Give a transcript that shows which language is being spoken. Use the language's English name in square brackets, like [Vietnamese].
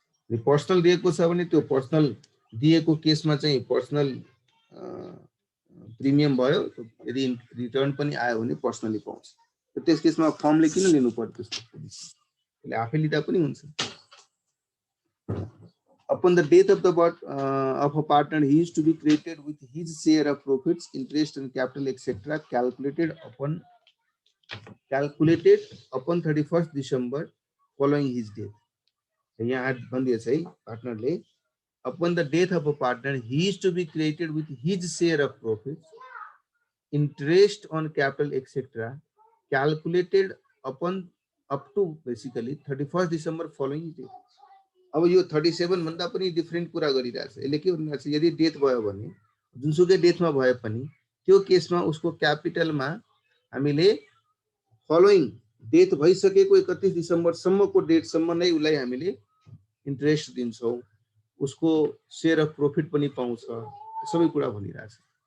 [Nepali] यो पर्सनल दिएको छ भने त्यो पर्सनल दिएको केसमा चाहिँ पर्सनल प्रिमियम भयो, यदि रिटर्न पनि आयो भने पर्सनली पाउँछ, त्यस केसमा फर्मले किन लिनु पर्छ त्यस्तो, त्यसले आफै लिँदा पनि हुन्छ। [English] Upon the death of a partner, he is to be credited with his share of profits, interest and capital etc. calculated upon 31st December following his death. [Nepali] यहाँ भनिदिएछ है पार्टनरले, [English] upon the death of a partner, he is to be credited with his share of profits, interest on capital etc. calculated upon up to basically 31st December following his death. [Nepali] अब यो 37 भन्दा पनि different कुरा गरिरहेछ, यसले के भनिरहेछ, यदि death भयो भने जुनसुकै डेथमा भए पनि त्यो केसमा उसको क्यापिटलमा हामीले फलोइङ डेथ भइसकेको 31 डिसेम्बर सम्मको डेट सम्म नै उलाई हामीले इन्ट्रेस्ट दिन्छौं, उसको शेयर अफ प्रॉफिट पनि पाउँछ, सबै कुरा भनिरहेछ।